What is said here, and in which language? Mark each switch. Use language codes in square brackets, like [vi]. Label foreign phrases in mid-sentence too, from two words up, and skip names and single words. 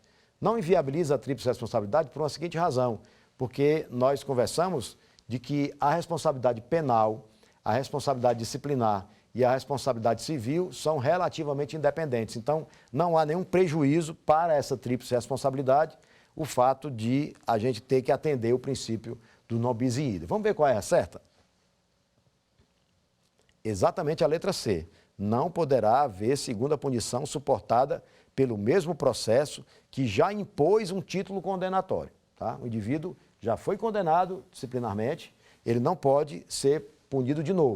[pt] Não inviabiliza a tríplice responsabilidade por uma seguinte razão, porque nós conversamos de que a responsabilidade penal, a responsabilidade disciplinar e a responsabilidade civil são relativamente independentes. Então, não há nenhum prejuízo para essa tríplice responsabilidade o fato de a gente ter que atender o princípio do [la] non bis in idem. [pt] Vamos ver qual é a certa? Exatamente a letra C. Não poderá haver segunda punição suportada pelo mesmo processo que já impôs um título condenatório. Tá? O indivíduo já foi condenado disciplinarmente, ele não pode ser punido de novo.